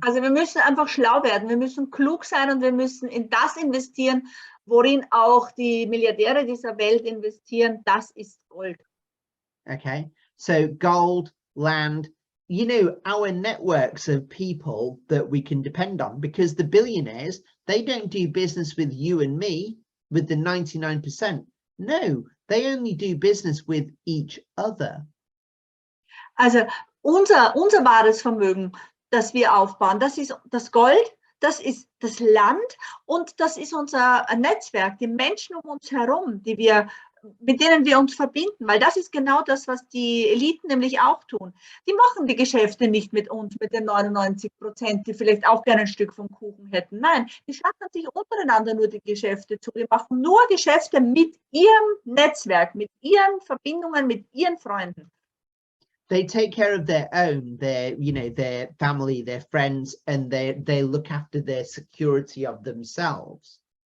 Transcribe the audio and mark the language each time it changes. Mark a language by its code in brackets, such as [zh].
[de] Also wir müssen einfach schlau werden, wir müssen klug sein, und wir müssen in das investieren, worin auch die Milliardäre dieser Welt investieren. Das ist Gold. [en] Okay, so gold, land, you know, our networks of people that we can depend on, because the billionaires, they don't do business with you and me, with the 99%. No, they only do business with each other. [de] Also unser wahres Vermögen, das wir aufbauen, das ist das Gold, das ist das Land, und das ist unser Netzwerk, die Menschen um uns herum, mit denen wir uns verbinden, weil das ist genau das, was die Eliten nämlich auch tun. Die machen die Geschäfte nicht mit uns, mit den 99%, die vielleicht auch gerne ein Stück vom Kuchen hätten. Nein, die schaffen sich untereinander nur die Geschäfte zu. Die machen nur Geschäfte mit ihrem Netzwerk, mit ihren Verbindungen, mit ihren Freunden. [en] They take care of their own, their family, their friends, and they look after their security of themselves.